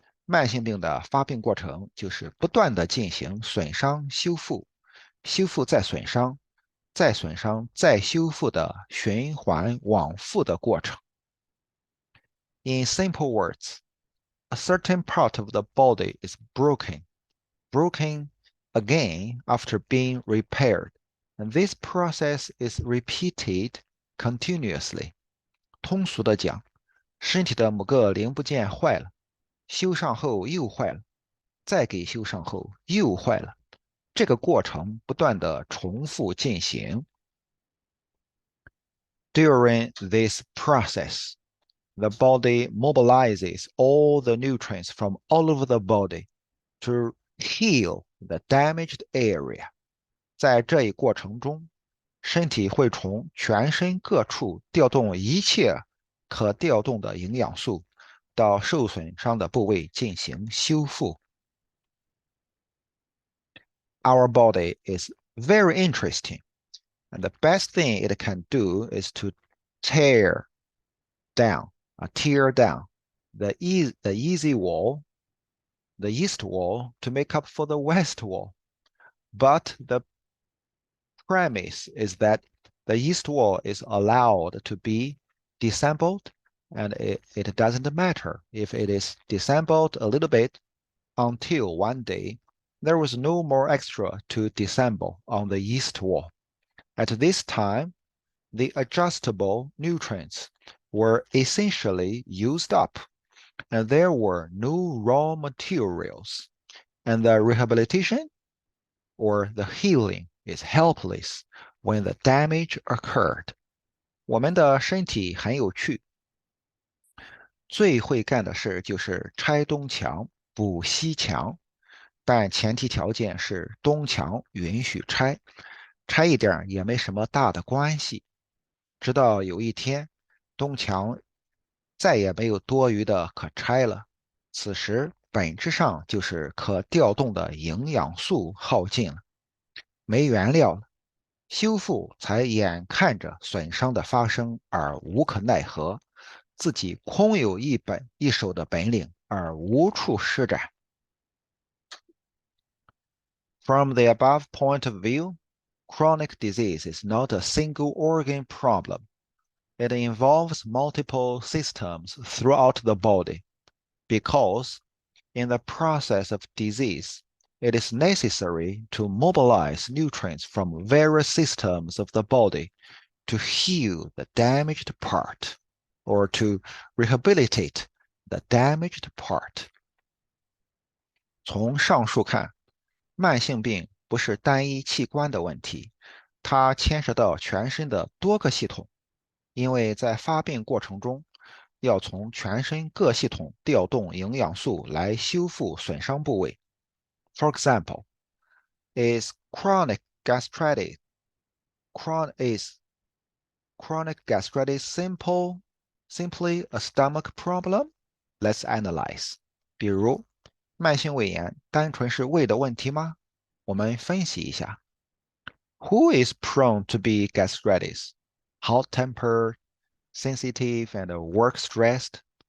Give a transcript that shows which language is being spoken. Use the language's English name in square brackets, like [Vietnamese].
[Chinese] 慢性病的发病过程就是不断的进行损伤修复、修复再损伤、再损伤再修复的循环往复的过程。 [English] In simple words, a certain part of the body is broken again after being repaired, and this process is repeated continuously. [Chinese] 通俗的讲，身体的某个零部件坏了，修上后又坏了，再给修上后又坏了，这个过程不断的重复进行。 [English] During this process, the body mobilizes all the nutrients from all over the body to heal the damaged area. [Chinese] 在这一过程中，身体会从全身各处调动一切可调动的营养素，到受损伤的部位进行修复。 [English] Our body is very interesting, and the best thing it can do is to tear tear down the easy wall, the east wall, to make up for the west wall. But the premise is that the east wall is allowed to be disassembled, and it doesn't matter if it is disassembled a little bit until one day there was no more extra to disassemble on the east wall. At this time, the adjustable nutrients were essentially used up, and there were no raw materials, and the rehabilitation or the healing is helpless when the damage occurred. [Chinese] 我们的身体很有趣，最会干的事就是拆东墙补西墙，但前提条件是东墙允许拆，拆一点也没什么大的关系。直到有一天，东墙再也没有多余的可拆了，此时本质上就是可调动的营养素耗尽了，没原料了，修复才眼看着损伤的发生而无可奈何，自己空有一手的本领而无处施展。 [English] From the above point of view, chronic disease is not a single organ problem. It involves multiple systems throughout the body because, in the process of disease, it is necessary to mobilize nutrients from various systems of the body to heal the damaged part or to rehabilitate the damaged part. [Chinese] 从上述看，慢性病不是单一器官的问题，它牵涉到全身的多个系统。因为在发病过程中，要从全身各系统调动营养素来修复损伤部位。 [English] For example, is chronic gastritis chronic gastritis simply a stomach problem? Let's analyze. [Chinese] 比如，慢性胃炎单纯是胃的问题吗？我们分析一下。 [English] Who is prone to be gastritis? Hot-tempered, sensitive, and work stressed.